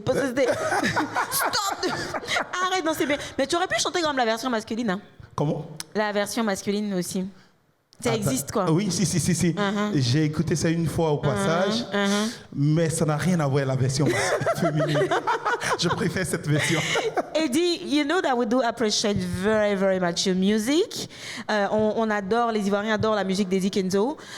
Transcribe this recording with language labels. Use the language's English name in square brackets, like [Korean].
[French] Parce que c'était stop, arrête, non, c'est bien. Mais tu aurais pu chanter comme la version masculine. Hein. Comment? La version masculine aussi. Ça existe quoi. Oui, si. J'ai écouté ça une fois au passage, mais ça n'a rien à voir avec la version féminine. Je préfère cette version. [English] Eddie, you know that we do appreciate very, very much your music. [French] On adore, les Ivoiriens adorent la musique d'Eddie Kenzo.